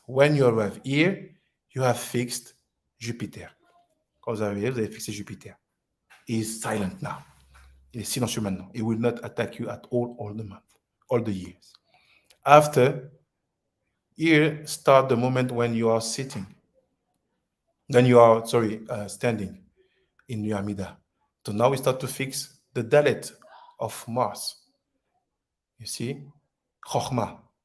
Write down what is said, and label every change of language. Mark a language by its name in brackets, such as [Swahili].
[English] When you arrive here, you have fixed Jupiter. [French] Quand vous arrivez, vous avez fixé Jupiter. [English] He is silent now. [French] Il est silencieux maintenant. [English] He will not attack you at all the month, all the years. After, here start the moment when you are sitting. Then you are, standing in your Amida. So now we start to fix the Dalet of Mars. You see? Chokhmah.